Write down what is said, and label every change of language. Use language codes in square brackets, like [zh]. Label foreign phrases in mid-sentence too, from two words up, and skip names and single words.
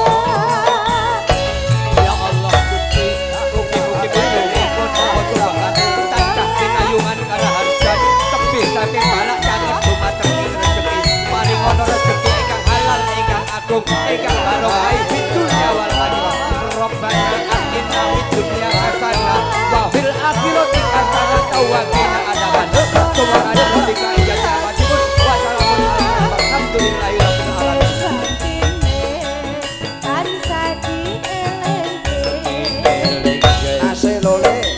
[jv] Ya Allah Gusti mugi-mugi panjenengan cobaan tansah pinayungan karaharjan tebih saking balak caket dumateng rezeki paringono rezeki ingkang halal ingkang agung ingkang barokah [ar] في الدنيا والآخرة ربنا آتنا في الدنيا حسنة وفي الآخرة حسنة وقنا عذاب سبحان ربك العزة عما يصفون وسلام على المرسلين والحمد لله رب العالمين [jv] Aselole.